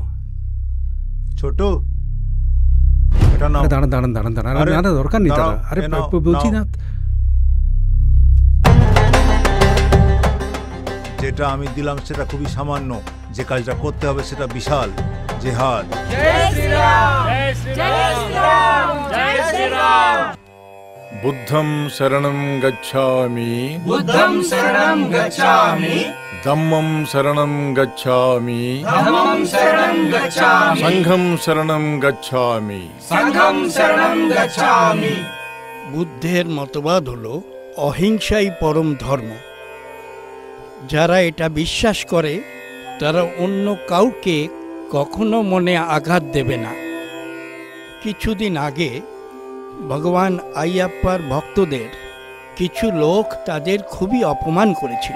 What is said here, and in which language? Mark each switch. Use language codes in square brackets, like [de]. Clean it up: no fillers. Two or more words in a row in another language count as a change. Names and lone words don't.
[bn] ছোট, এটা নাও। আরে দাঁড়ান দাঁড়ান দাঁড়ান দাঁড়ান, আরে, আরে দরকার নেই দাঁড়াও, দাদা। আরে এ নাও, বলছি নাও। না। যেটা আমি দিলাম সেটা খুবই সামান্য, যে কাজটা করতে হবে সেটা বিশাল। জিহাদ। [pi] বুদ্ধং শরণং গচ্ছামি। বুদ্ধং শরণং গচ্ছামি। ধম্মং শরণং গচ্ছামি। ধম্মং শরণং গচ্ছামি। সংঘং শরণং গচ্ছামি। সংঘং শরণং গচ্ছামি। [bn] বুদ্ধের মতবাদ হলো অহিংসাই পরম ধর্ম। যারা এটা বিশ্বাস করে তারা অন্য কাউকে কখনো মনে আঘাত দেবে না। কিছুদিন আগে ভগবান আইয়াপ্পার ভক্তদের কিছু লোক তাদের খুবই অপমান করেছিল।